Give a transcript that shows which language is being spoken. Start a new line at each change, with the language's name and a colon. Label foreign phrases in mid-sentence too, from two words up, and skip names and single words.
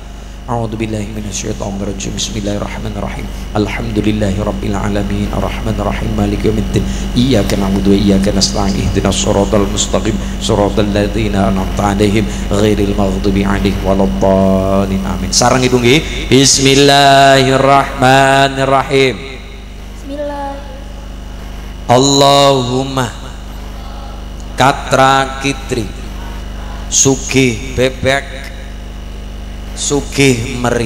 Arabic: أعوذ بالله من الشيطان الرجيم. بسم الله الرحمن الرحيم. الحمد لله رب العالمين. الرحمن الرحيم. مالك يوم الدين. إياك نعبد وإياك نستعين. اهدنا الصراط المستقيم. صراط الذين أنعمت عليهم غير المغضوب عليهم ولا الضالين.
Javanese: Amin. Sareng ibu nggih.
Arabic: بسم الله الرحمن الرحيم. اللهم
Javanese: katra kitri sugih bebek sugih meri.